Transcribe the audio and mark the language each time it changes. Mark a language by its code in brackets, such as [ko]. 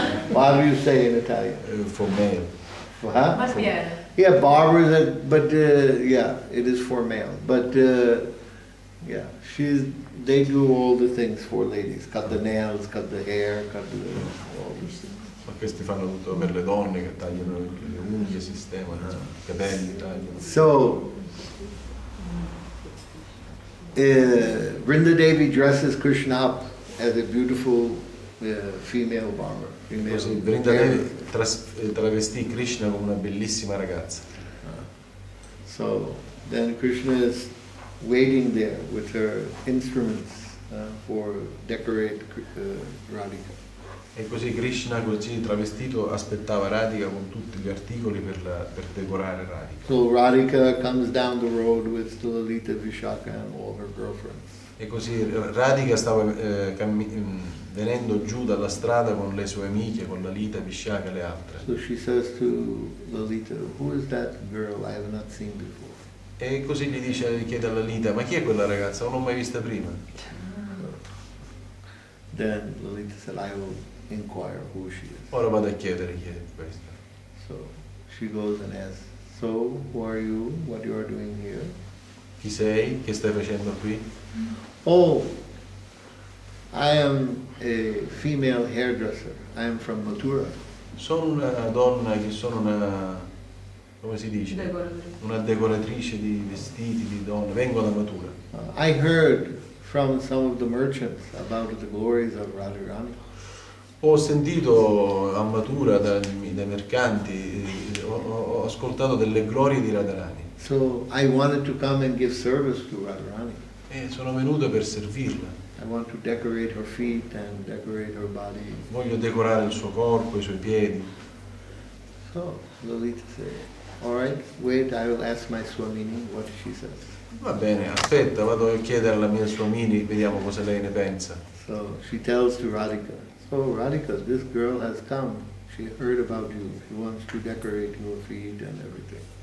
[en] What do you say in Italian? For male. Huh? [it] Barbiere. [en] Yeah, barbers, but yeah, it is for male. But yeah, they do all the things for ladies. Cut the nails, cut the hair, cut all this. [it] Ma questi fanno tutto per le donne che tagliano le unghie, sistemano i capelli, tagliano. [en] So, Vrindadevi dresses Krishna up as a beautiful female barber. [it] Così Vrindadevi travestì Krishna come una bellissima ragazza. [en] So then Krishna is waiting there with her instruments for decorate Radhika. [it] E così Krishna, così travestito, aspettava Radhika con tutti gli articoli per decorare Radhika. [en] So Radhika comes down the road with Lalita, Vishaka and all her girlfriends. [it] E così Radhika stava venendo giù dalla strada con le sue amiche, con Lalita, Vishaka e le altre. [en] So she says to Lalita, who is that girl I have not seen before? [it] E così gli chiede a Lalita, ma chi è quella ragazza? Non l'ho mai vista prima. [en] Then Lalita said, I will inquire who she is. [it] Ora vado a chiedere chi è questa. [en] So she goes and asks, so who are you? What you are doing here? [it] Chi sei? Che stai facendo qui? Oh, [en] I am a female hairdresser. I am from Mathura. [it] Sono una donna che sono una, come si dice? Una decoratrice di vestiti, di donne. Vengo da Mathura. [en] I heard from some of the merchants about the glories of Radharani. [it] Ho sentito a Mathura dai mercanti, ho ascoltato delle glorie di Radharani. [en] So I wanted to come and give service to Radharani. [it] E sono venuto per servirla. [en] I want to decorate her feet and decorate her body. [it] Voglio decorare il suo corpo, i suoi piedi. [en] So Lalita said, all right, wait, I will ask my Swamini what she says. [it] Va bene, aspetta, vado a chiedere alla mia Swamini, vediamo cosa lei ne pensa. [en] So she tells to Radhika, so Radhika, this girl has come. She heard about you. She wants to decorate your feet and everything.